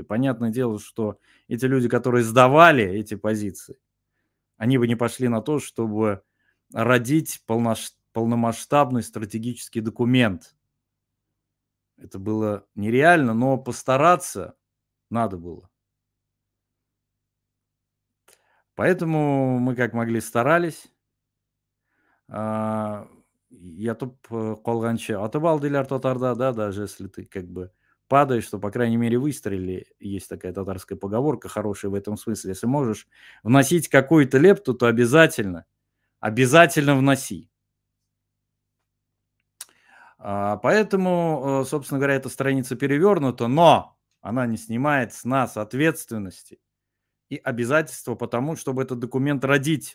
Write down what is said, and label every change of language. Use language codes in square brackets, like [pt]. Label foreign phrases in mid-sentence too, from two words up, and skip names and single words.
[ru] Понятное дело, что эти люди, которые сдавали эти позиции, они бы не пошли на то, чтобы родить полномасштабный стратегический документ. Это было нереально, но постараться надо было. Поэтому мы как могли старались. [tt] Ятып калганча атып алдылар татарда, да, [ru] даже если ты как бы падаешь, то, по крайней мере, выстрели. Есть такая татарская поговорка хорошая в этом смысле. Если можешь вносить какую-то лепту, то обязательно вноси. Поэтому, собственно говоря, эта страница перевернута, но она не снимает с нас ответственности и обязательства по тому, чтобы этот документ родить.